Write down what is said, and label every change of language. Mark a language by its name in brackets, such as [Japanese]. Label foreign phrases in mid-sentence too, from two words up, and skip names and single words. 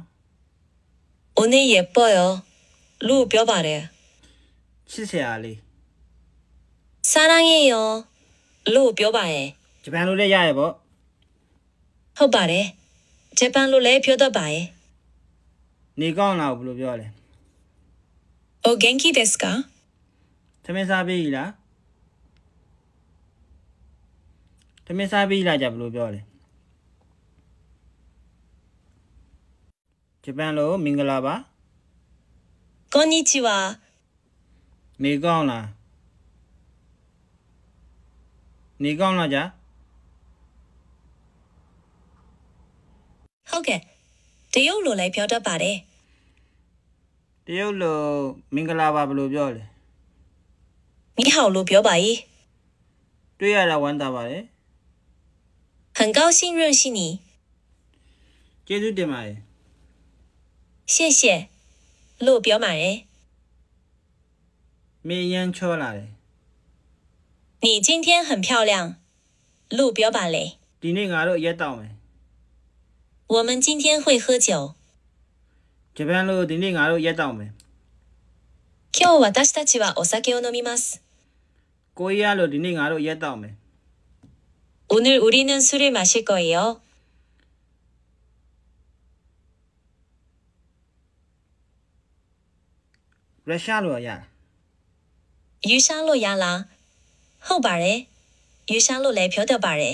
[Korean] 오늘 예뻐요 [Burmese] လို့ပြောပါတယ် ချစ်စရာလေး 사랑해요လို့ပြောပါရဲ့ ဂျပန်လိုလည်းရရပေါ့ ဟုတ်ပါတယ်ဂျပန်လိုလည်းပြောတတ်ပါရဲ့ နေကောင်းလားဘယ်လိုပြောလဲ [Japanese] お元気ですか [Burmese] ထမင်းစားပြီလားထမင်းစားပြီလားကြာဘယ်လိုပြောလဲဂျပန်လိုမင်္ဂလာပါ [Japanese] こんにちは [Burmese] နေကောင်းလားနေကောင်းလားကြာ ဟုတ်ကဲ့တရုတ်လိုလည်းပြောတတ်ပါတယ် တရုတ်လိုမင်္ဂလာပါဘယ်လိုပြောလဲ [Chinese] 你好 [Burmese] လို့ပြောပါရဲ့ တွေ့ရတာဝမ်းသာပါတယ် [Chinese] 很高兴认识你 [Burmese] ကျေးဇူးတင်ပါတယ် 谢谢လို့ပြောပါရဲ့ မင်းရန်ချောလာတယ် [Chinese] 你今天很漂亮 [Burmese] လို့ပြောပါလေ ဒီနေ့ငါတို့ရက်တောက်မယ် [Chinese] 我们今天会喝酒 [Burmese] ဂျပန်လိုဒီနေ့ငါတို့ရက်တောက်မယ် [Japanese] 今日私たちはお酒を飲みます [Burmese] ကိုရီးယားလိုဒီနေ့ငါတို့ရက်တောက်မယ် [Korean] 오늘 우리는 술을 마실 거예요 [Burmese] ရုရှားလိုရ ယူရှားလို့ရလားဟုတ်ပါတယ်ယူရှားလို့လည်းပြောတတ်ပါတယ်